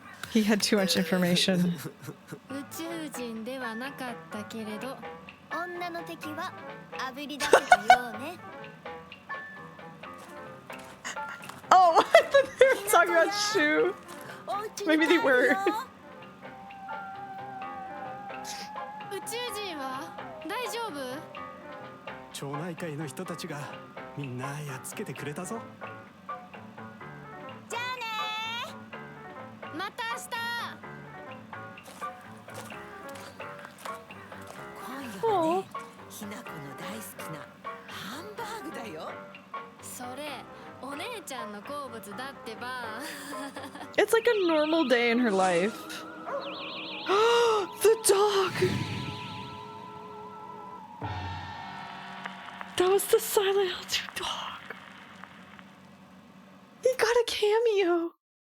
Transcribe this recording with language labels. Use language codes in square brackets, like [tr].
[en] He had too much information. [ja] 宇宙人ではなかったけれど女の敵はあぶり出せるようね。 [en] Oh, I thought they were talking about Shu. Maybe they were. [ja] 宇宙人は大丈夫？町内会の人たちがみんなやっつけてくれたぞ。じゃあねー。また今夜はね、ひなこの大好きなハンバーグだよ。それお姉ちゃんの好物だってば。 [en] It's like a normal day in her life. The dog! That was the Silent Hill 2 dog. He got a cameo.